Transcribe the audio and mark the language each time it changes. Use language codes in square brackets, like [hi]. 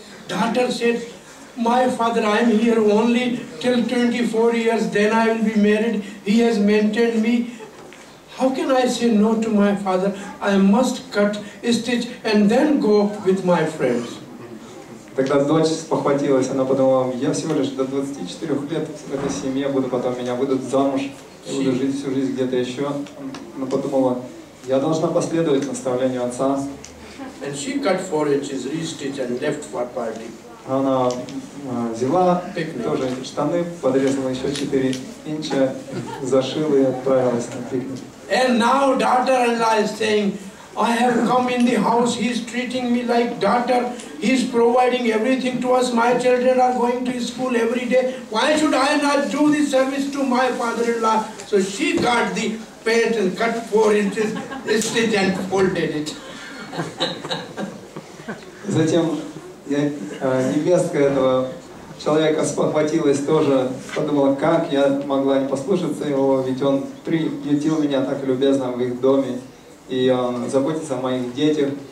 [en] Daughter said, my father, I am here only till 24 years, then I will be married. He has maintained me. How can I say no to my father? I must cut, stitch and then go with my friends. [ru] Тогда дочь спохватилась, она подумала, я всего лишь до 24 лет в этой семье буду, потом меня выдадут замуж, и буду жить всю жизнь где-то еще. Она подумала, я должна последовать наставлению отца. [en] And she cut 4 inches, re-stitched and left for party. [ru] Она взяла тоже эти штаны, подрезала еще 4 инча, зашила и отправилась на пикник. [en] And now daughter-in-law is saying, I have come in the house, he is treating me like daughter, he is providing everything to us, my children are going to school every day, why should I not do this service to my father-in-law? So she got the pant and cut 4 inches, stitched and folded it. [ru] Затем невестка этого человека спохватилась тоже, подумала, как я могла не послушаться его, ведь он приютил меня так любезно в их доме, и он заботится о моих детях.